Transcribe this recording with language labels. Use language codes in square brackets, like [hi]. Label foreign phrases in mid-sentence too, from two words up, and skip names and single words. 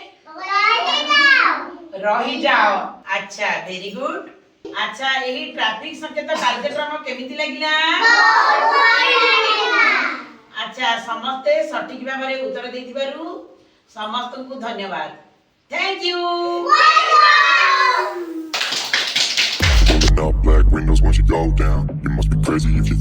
[or] ରହିଯାଅ। ଆଚ୍ଛା, [en] very good. [or] ଆଚ୍ଛା, ଏହି ଟ୍ରାଫିକ୍ ସଂକେତ କାର୍ଯ୍ୟକ୍ରମ କେମିତି ଲାଗିଲା? ଆଚ୍ଛା, ସମସ୍ତେ ସଠିକ ଭାବରେ ଉତ୍ତର ଦେଇଥିବାରୁ ସମସ୍ତଙ୍କୁ ଧନ୍ୟବାଦ। [en] thank you. Black windows once you go down. You must be crazy if you think